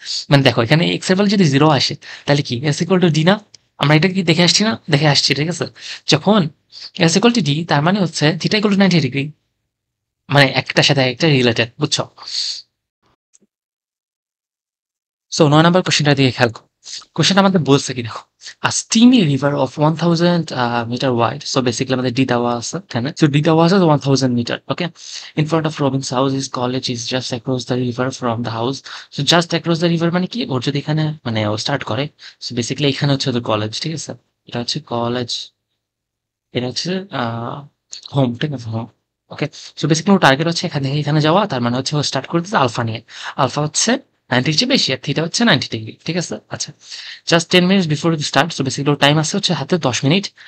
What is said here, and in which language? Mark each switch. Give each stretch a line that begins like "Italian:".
Bangla: মানে দেখো, এখানে এক্স এর ভ্যালু যদি 0 আসে, তাহলে কি এস ইকুয়াল টু ডি না? আমরা এটা কি দেখে আসছি না? দেখে আসছি, ঠিক আছে। যখন এস ইকুয়াল টু ডি, তার মানে হচ্ছে থিটা ইকুয়াল টু 90 ডিগ্রি, মানে একটার সাথে একটা রিলেটেড, বুঝছো। সো 9 নম্বর কোশ্চেনটার দিকে খেয়াল করো। কোশ্চেন আমাদের বলছে কি দেখো,
English: a steamy river of 1000 meter wide.
Bangla: So basically আমাদের ডি দেওয়া আছে এখানে। So ডি দেওয়া আছে 1000 meter.
English: Okay. In front of Robin's house, his college is just across the river from the house. So just across the river
Bangla: মানে কি? ওর যদি এখানে মানে ও স্টার্ট করে, so basically এখানে হচ্ছে ওদের কলেজ, ঠিক আছে। এটা হচ্ছে কলেজ, এটা হচ্ছে হোম, ঠিক আছে, হোম। ওকে, সো বেসিক্যালি ওর টার্গেট হচ্ছে এখান থেকে এখানে যাওয়া, তার মানে হচ্ছে ও স্টার্ট করে দিচ্ছে আলফা নিয়ে। আলফা হচ্ছে 90 চেয়ে বেশি, আর থিটা হচ্ছে 90 ডিগ্রি, ঠিক আছে। আচ্ছা,
English: just 10 minutes before start,
Bangla: so basically ওর টাইম আছে হচ্ছে হাতে 10 মিনিট।